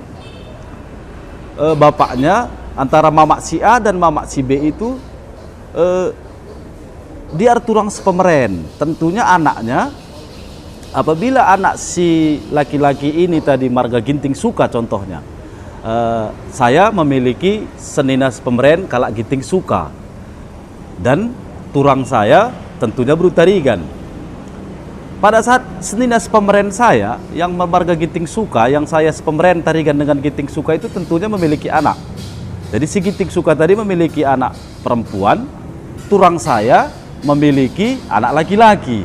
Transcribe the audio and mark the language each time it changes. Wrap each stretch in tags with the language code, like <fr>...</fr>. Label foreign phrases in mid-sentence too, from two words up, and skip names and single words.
<id>Bapaknya antara mamak si A dan mamak si B itu dia</id> <btx>erturang sepemeren.</btx> <id>Tentunya anaknya, apabila anak si laki-laki ini tadi marga Ginting Suka contohnya, saya memiliki</id> <btx>senina sepemeren kalak</btx> <id>Ginting Suka, dan turang saya tentunya Berutarigan. Pada saat</id> <btx>senina sepemeren</btx> <id>saya yang marga Ginting Suka, yang saya sepemeren Tarigan dengan Ginting Suka, itu tentunya memiliki anak. Jadi si Ginting Suka tadi memiliki anak perempuan, turang saya memiliki anak laki-laki.</id>